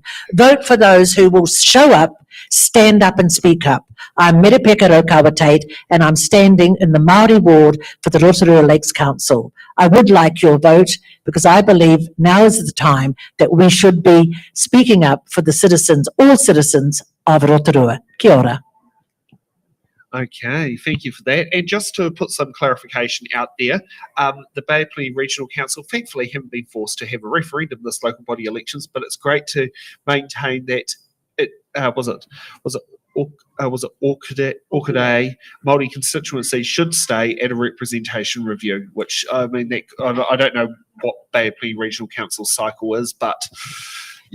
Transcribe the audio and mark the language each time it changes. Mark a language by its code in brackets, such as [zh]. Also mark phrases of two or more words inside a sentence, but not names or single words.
[en] Vote for those who will show up, stand up and speak up. I'm Merepeka Raukawa-Tate, and I'm standing in the Māori ward for the Rotorua Lakes Council. I would like your vote, because I believe now is the time that we should be speaking up for the citizens, all citizens of Rotorua. [mi] Kia ora. [en] Okay, thank you for that. And just to put some clarification out there, the Bay of Plenty Regional Council thankfully haven't been forced to have a referendum this local body elections, but it's great to maintain that it was it Orkidea Māori constituency should stay at a representation review, which I mean, I don't know what Bay of Plenty Regional Council cycle is, but yeah.